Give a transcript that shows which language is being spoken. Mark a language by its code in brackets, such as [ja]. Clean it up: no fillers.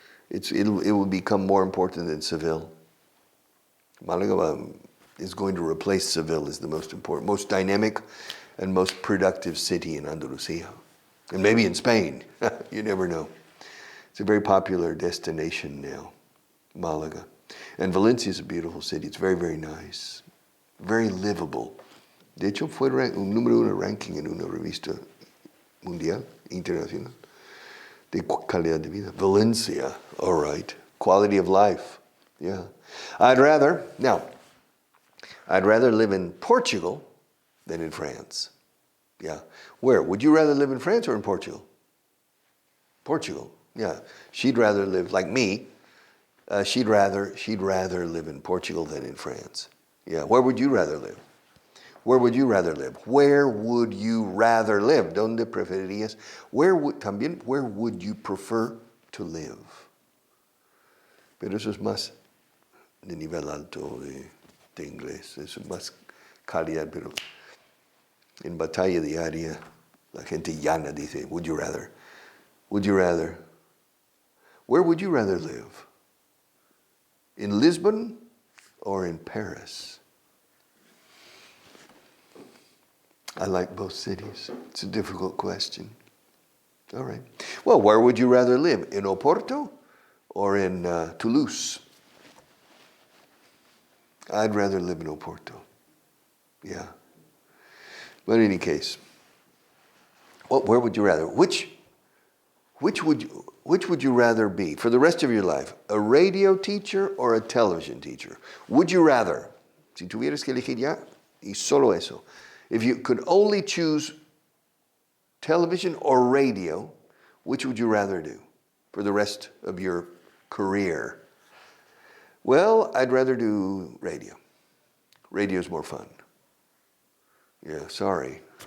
[en] It will become more important than Seville. Malaga is going to replace Seville as the most important, most dynamic and most productive city in Andalusia. And maybe in Spain. You never know. It's a very popular destination now, Malaga. And Valencia is a beautiful city. It's very, very nice. Very livable. [es] De hecho, fue un número 1 ranking en una revista mundial, internacional, de calidad de vida. [en] Valencia, all right. Quality of life, yeah. I'd rather live in Portugal than in France. Yeah. Where? Would you rather live in France or in Portugal? Portugal, yeah. She'd rather live, like me, she'd rather live in Portugal than in France. Yeah. Where would you rather live? Where would you rather live? Where would you rather live? [es] ¿Dónde preferirías? [en] Where would you prefer to live? [es] Pero eso es más de nivel alto de inglés. Eso es más calidad, pero en batalla diaria la gente llana dice, [en] would you rather? Would you rather? Where would you rather live? In Lisbon or in Paris? I like both cities. It's a difficult question. All right. Well, where would you rather live? In Oporto or in Toulouse? I'd rather live in Oporto. Yeah. But in any case, where would you rather? Which would you rather be for the rest of your life? A radio teacher or a television teacher? Would you rather? [es] Si tuvieras que elegir ya, y solo eso. [en] If you could only choose television or radio, which would you rather do for the rest of your career? Well, I'd rather do radio. Radio's more fun. Yeah, sorry.